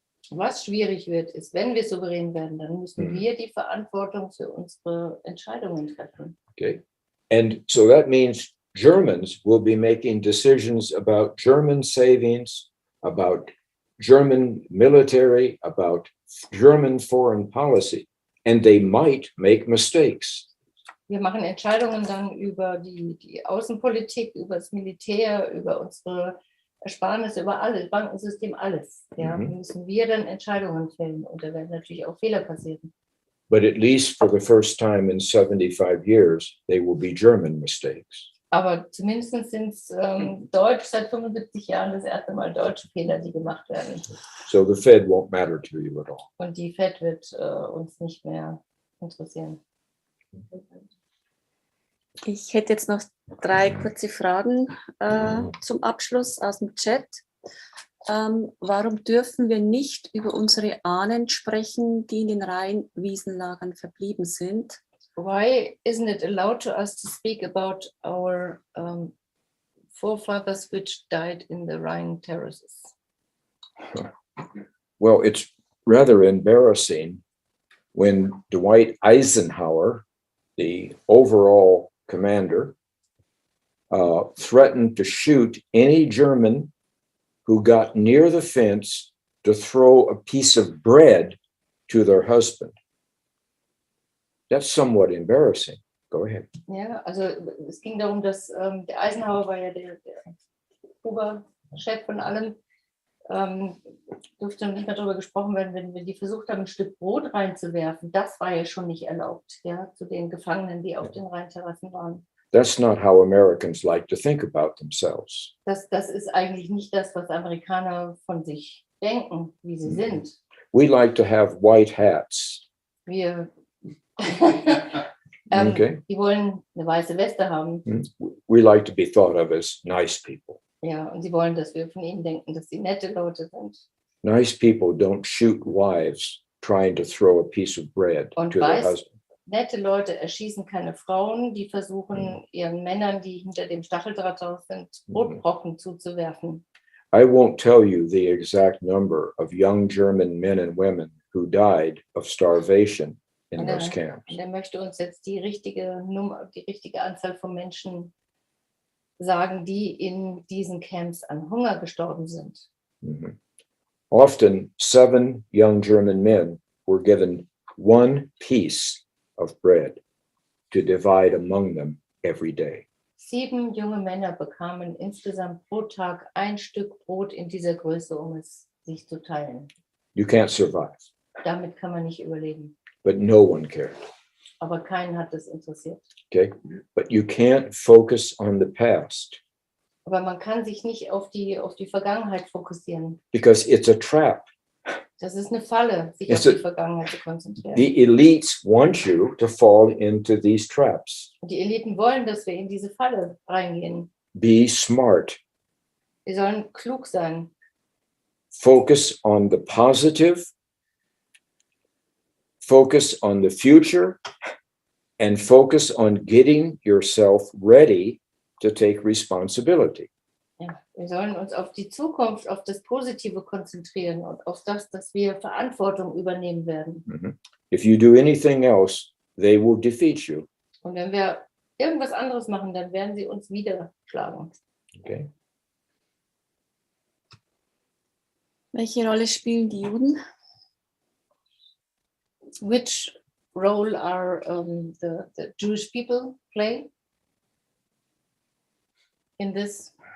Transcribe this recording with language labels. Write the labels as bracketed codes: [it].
[de] Was schwierig wird, ist, wenn wir souverän werden, dann müssen wir die Verantwortung für unsere Entscheidungen treffen. Okay. [en] And so that means Germans will be making decisions about German savings, about German military, about German foreign policy, and they might make mistakes. [de] Wir machen Entscheidungen dann über die Außenpolitik, über das Militär, über unsere Ersparnisse, über alles, Bankensystem, alles. Ja, müssen wir dann Entscheidungen fällen und da werden natürlich auch Fehler passieren. [en] But at least for the first time in 75 years, they will be German mistakes. [de] Aber zumindest sind es Deutsch seit 75 Jahren das erste Mal deutsche Fehler, die gemacht werden. [en] So the Fed won't matter to you at all. [de] Und die Fed wird uns nicht mehr interessieren. Ich hätte jetzt noch 3 kurze Fragen zum Abschluss aus dem Chat. Warum dürfen wir nicht über unsere Ahnen sprechen, die in den Rheinwiesenlagern verblieben sind? [en] Why isn't it allowed to us to speak about our forefathers which died in the Rhine terraces? Well, it's rather embarrassing when Dwight Eisenhower, the overall commander, threatened to shoot any German who got near the fence to throw a piece of bread to their husband. That's somewhat embarrassing. Go ahead. [de] Ja, also es ging darum, dass der Eisenhower war ja der Oberchef von allem, durfte nicht mehr darüber gesprochen werden, wenn die versucht haben, ein Stück Brot reinzuwerfen. Das war ja schon nicht erlaubt, ja, zu den Gefangenen, die auf den Rheinterrassen waren. [en] That's not how Americans like to think about themselves. [de] Das ist eigentlich nicht das, was Amerikaner von sich denken, wie sie sind. [en] We like to have white hats. [de] Wir Okay. Die wollen eine weiße Weste haben. [en] We like to be thought of as nice people. [de] Ja, und sie wollen, dass wir von ihnen denken, dass sie nette Leute sind. [en] Nice people don't shoot wives trying to throw a piece of bread [de] Und [en] to their husband. [de] nette Leute erschießen keine Frauen, die versuchen, ihren Männern, die hinter dem Stacheldraht drauf sind, Brotbrocken zuzuwerfen. [en] I won't tell you the exact number of young German men and women who died of starvation in those camps. [de] Und er möchte uns jetzt die richtige Anzahl von Menschen sagen, die in diesen Camps an Hunger gestorben sind. [en] Often 7 young German men were given 1 piece of bread to divide among them every day. [de] 7 junge Männer bekamen insgesamt pro Tag ein Stück Brot in dieser Größe, um es sich zu teilen. [en] You can't survive. [de] Damit kann man nicht überleben. [en] But no one cared. [de] Aber keinen hat es interessiert. [en] Okay, but you can't focus on the past. [de] Aber man kann sich nicht auf die Vergangenheit fokussieren. [en] Because it's a trap. [de] Das ist eine Falle, sich auf die Vergangenheit zu konzentrieren. [en] The elites want you to fall into these traps. [de] Und die Eliten wollen, dass wir in diese Falle reingehen. [en] Be smart. [de] Wir sollen klug sein. [en] Focus on the positive. Focus on the future. And focus on getting yourself ready to take responsibility. [de] Ja, wir sollen uns auf die Zukunft, auf das Positive konzentrieren und auf das, dass wir Verantwortung übernehmen werden. [en] If you do anything else, they will defeat you. [de] Und wenn wir irgendwas anderes machen, dann werden sie uns wieder schlagen. Okay. Welche Rolle spielen die Juden? [en] Which role are the Jewish people play in this?